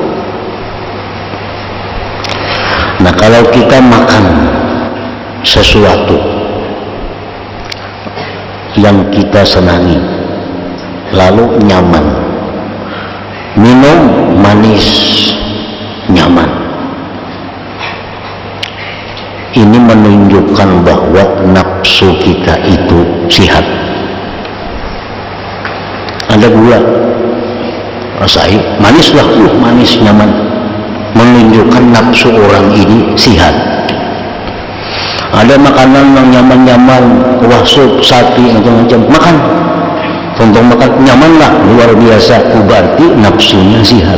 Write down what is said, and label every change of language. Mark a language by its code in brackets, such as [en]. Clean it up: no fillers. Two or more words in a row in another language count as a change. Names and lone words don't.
[bjn] Nah, kalau kita makan sesuatu yang kita senangi, lalu nyaman, minum manis, nyaman, ini menunjukkan bahwa nafsu kita itu sihat. Ada gula, rasai manis lah, manis, nyaman, menunjukkan nafsu orang ini sihat. Ada makanan yang nyaman-nyaman, wah sup sapi macam-macam, makan, contoh makan nyaman lah, luar biasa, berarti nafsunya sihat.